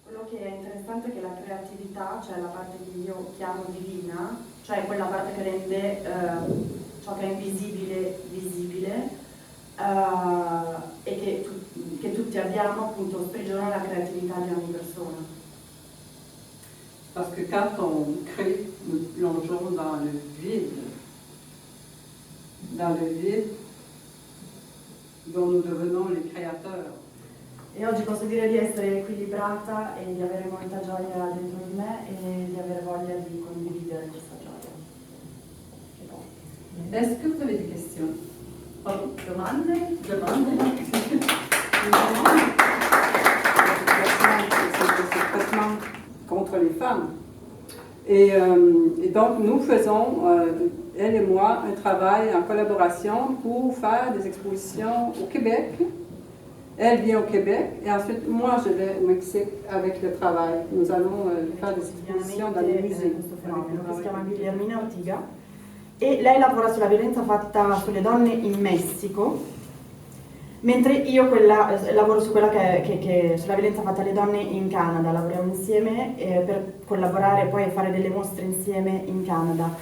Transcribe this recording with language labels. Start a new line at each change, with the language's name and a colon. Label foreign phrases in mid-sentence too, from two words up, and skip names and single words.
Italian: che è interessante che la creatività, cioè la parte che io chiamo divina, cioè quella parte che rende ciò che è invisibile visibile, e che tutti abbiamo, appunto, sprigiona la creatività di ogni persona.
French: Parce que quand on crée, nous plongeons dans le vide dont nous devenons les créateurs.
Italian: E oggi posso dire di essere equilibrata e di avere molta gioia dentro di me e di avere voglia di condividere questa gioia.
French: Est-ce que vous avez des questions?
Italian: Oh, domande?
French: C'est traitement contre les femmes. Et donc nous faisons, elle et moi, un travail en collaboration pour faire des expositions au Québec. Elle vient au Québec et ensuite moi je vais au Mexique avec le travail. Nous allons faire des expositions dans les musées.
Italian: Questo fenomeno che si chiama Guillermina Ortiga e lei lavora sulla violenza fatta sulle donne in Messico, mentre io lavoro su quella che sulla violenza fatta alle donne in Canada. Lavoriamo insieme per collaborare e poi fare delle mostre insieme in Canada.